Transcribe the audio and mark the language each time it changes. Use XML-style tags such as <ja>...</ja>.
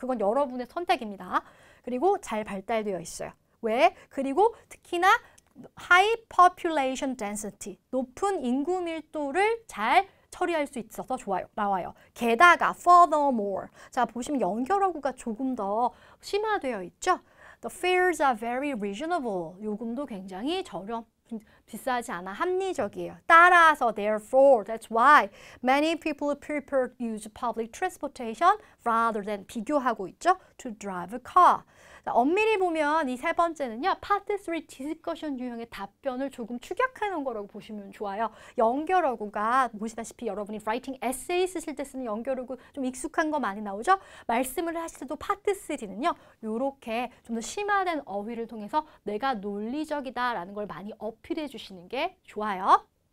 <ko>그건 여러분의 선택입니다. 그리고 잘 발달되어 있어요. 왜? 그리고 특히나</ko> <en>high population density,</en> <ko>높은 인구 밀도를 잘 처리할 수 있어서 좋아요. 나와요. 게다가 furthermore. 자, 보시면 연결어구가 조금 더 심화되어 있죠.</ko> <en>The fares are very reasonable.</en> <ko>요금도 굉장히 비싸지 않아 합리적이에요. 따라서</ko> <en>therefore, that's why many people prefer to use public transportation rather than</en> <ko>비교하고 있죠.</ko> <en>To drive a car.</en> <ko>자, 엄밀히 보면 이 세 번째는요. 파트 3 디스커션 유형의 답변을 조금 축약해 놓은 거라고 보시면 좋아요. 연결어구가 보시다시피 여러분이 writing essay 쓰실 때 쓰는 연결어구 좀 익숙한 거 많이 나오죠. 말씀을 하실 때도 파트 3는요. 요렇게 좀 더 심화된 어휘를 통해서 내가 논리적이다라는 걸 많이 어필해 주시는 게 좋아요.</ko>